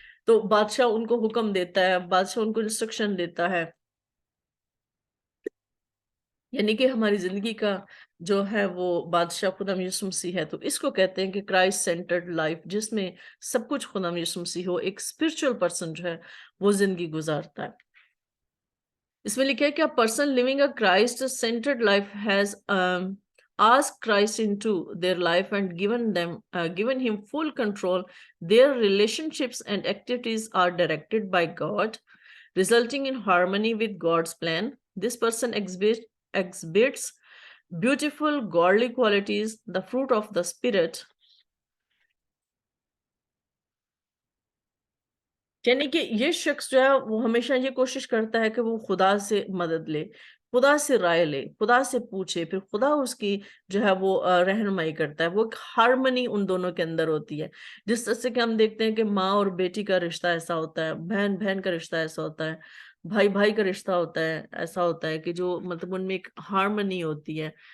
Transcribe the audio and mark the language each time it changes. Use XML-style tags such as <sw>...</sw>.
<ur>تو بادشاہ ان کو حکم دیتا ہے، بادشاہ ان کو انسٹرکشن دیتا ہے. یعنی کہ ہماری زندگی کا جو ہے وہ بادشاہ خدا یسوع مسیح ہے. تو اس کو کہتے ہیں کہ کرائسٹ سینٹرڈ لائف، جس میں سب کچھ خدا یسوع مسیح ہو. ایک اسپرچل پرسن جو ہے وہ زندگی گزارتا ہے. اس میں لکھا ہے کہ</ur> <en>a person living a Christ centered life has asked Christ into their life and given him full control. Their relationships and activities are directed by God, resulting in harmony with God's plan. This person exhibits beautiful godly qualities, the fruit of the Spirit.</en> <ur>یعنی کہ یہ شخص جو ہے وہ ہمیشہ یہ کوشش کرتا ہے کہ وہ خدا سے مدد لے، خدا سے رائے لے، خدا سے پوچھے، پھر خدا اس کی جو ہے وہ رہنمائی کرتا ہے. وہ ایک ہارمنی ان دونوں کے اندر ہوتی ہے. جس طرح سے کہ ہم دیکھتے ہیں کہ ماں اور بیٹی کا رشتہ ایسا ہوتا ہے، بہن بہن کا رشتہ ایسا ہوتا ہے، بھائی بھائی کا رشتہ ہوتا ہے، ایسا ہوتا ہے کہ جو مطلب ان میں ایک ہارمنی ہوتی ہے.</ur>